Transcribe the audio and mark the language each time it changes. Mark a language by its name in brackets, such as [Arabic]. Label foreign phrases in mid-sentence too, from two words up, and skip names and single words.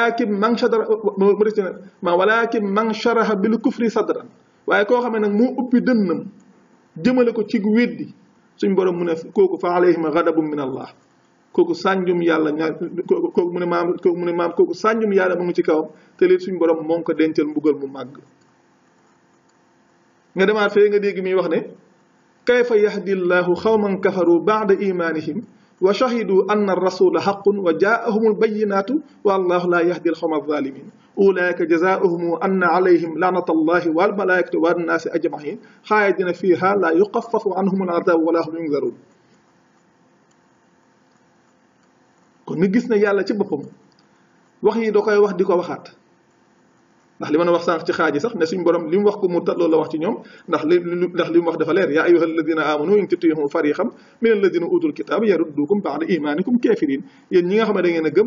[Arabic] ولكن من شرح بالكفر صدرا [Wolof] waaye koo xam ne nag moo ubbi dënnam jëmale ko ci weddi suñ borom mu ne kooku [Arabic] فعليهم غضب من الله [Wolof] kooku sànjum yàlla kooku mu ne maam kooku sànjum yàlla mu ngi ci kawam te léegi suñ borom moo ngi ko dencal mbugal mu màgg nga demaat fee nga dégg mi wax ne [Arabic] كيف يهدي الله قوما كفروا بعد إيمانهم وشهدوا أن الرسول حق وجاءهم البينات والله لا يهدي القوم الظالمين أولئك جزاؤهم أن عليهم لعنة الله والملائكة والناس أجمعين خالدين فيها لا يخفف عنهم العذاب ولا هم ينظرون [Wolof] kon nga gis ne yàlla ci boppam wax yi da koy wax di ko waxaat ndax li ma wax sànq ci xaaji sax ne suñ borom li mu wax ko murtad loolu la wax ci ñoom ndax li mu wax dafa leer [Arabic] يا أيها الذين آمنوا إن تطيعوا فريقا من الذين أوتوا الكتاب يردوكم بعد إيمانكم كافرين [Wolof] yéen ñi nga xam ne da ngeen a gëm